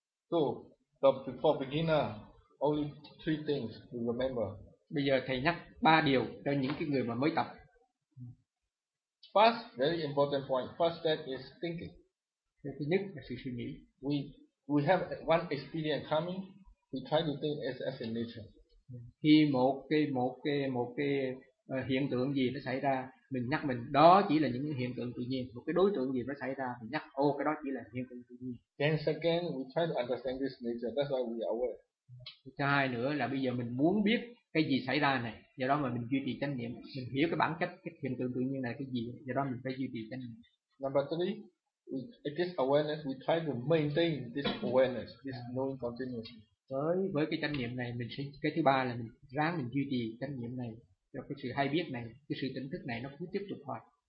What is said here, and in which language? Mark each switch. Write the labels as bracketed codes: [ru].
[en] So, for beginner, only three things to remember. [vi] Bây giờ thầy nhắc ba điều cho những cái người mà mới tập. [en] First, very important point. First step is thinking. [vi] Thứ nhất là sự suy nghĩ. [en] We have one experience coming. We try to think as in nature. [vi] Khi một cái hiện tượng gì nó xảy ra, mình nhắc mình đó chỉ là những hiện tượng tự nhiên, một cái đối tượng gì nó xảy ra mình nhắc ô cái đó chỉ là hiện tượng tự nhiên. [en] Then second we try to understand this nature, that's why we are aware. [vi] Thứ hai nữa là bây giờ mình muốn biết cái gì xảy ra này, do đó mà mình duy trì chánh niệm, mình hiểu cái bản chất cái hiện tượng tự nhiên này cái gì, do đó mình phải duy trì chánh niệm. [en] Number three, this awareness, we try to maintain this awareness, this knowing continuously. [vi] Với cái chánh niệm này mình sẽ, cái thứ ba là mình ráng mình duy trì chánh niệm này. Cho cái sự hay biết này, cái sự tỉnh thức này nó cứ tiếp tục hoài.